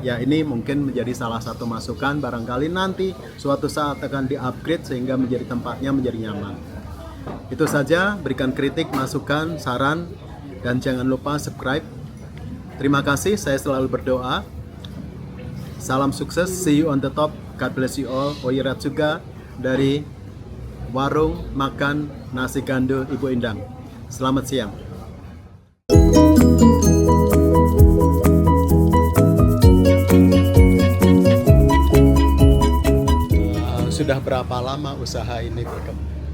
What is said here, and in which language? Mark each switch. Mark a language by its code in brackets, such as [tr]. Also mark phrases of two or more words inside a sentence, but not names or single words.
[id] Ya ini mungkin menjadi salah satu masukan, barangkali nanti suatu saat akan di-upgrade sehingga menjadi tempatnya menjadi nyaman. Itu saja, berikan kritik, masukan, saran, dan jangan lupa subscribe. Terima kasih, saya selalu berdoa. Salam sukses, [en] see you on the top. God bless you all. [id] Oyerat juga dari Warung Makan Nasi Gandul Ibu Endang. Selamat siang. Sudah berapa lama usaha ini berkembang?